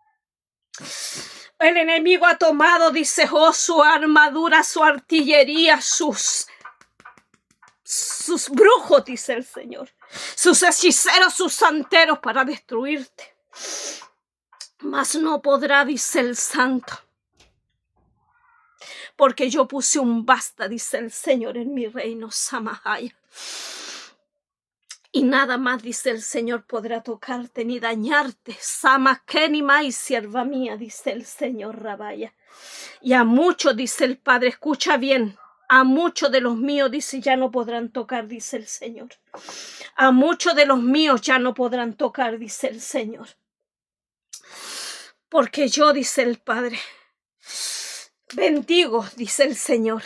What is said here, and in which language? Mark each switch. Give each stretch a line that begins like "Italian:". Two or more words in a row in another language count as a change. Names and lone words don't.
Spanish: El enemigo ha tomado, dice, oh, su armadura, su artillería, sus brujos, dice el Señor, sus hechiceros, sus santeros para destruirte. Mas no podrá, dice el Santo, porque yo puse un basta, dice el Señor, en mi reino, Samahaya. Y nada más, dice el Señor, podrá tocarte ni dañarte. Sama Kenima y sierva mía, dice el Señor Rabaya. Y a muchos, dice el Padre, escucha bien, a muchos de los míos, dice, ya no podrán tocar, dice el Señor. A muchos de los míos ya no podrán tocar, dice el Señor. Porque yo, dice el Padre, bendigo, dice el Señor.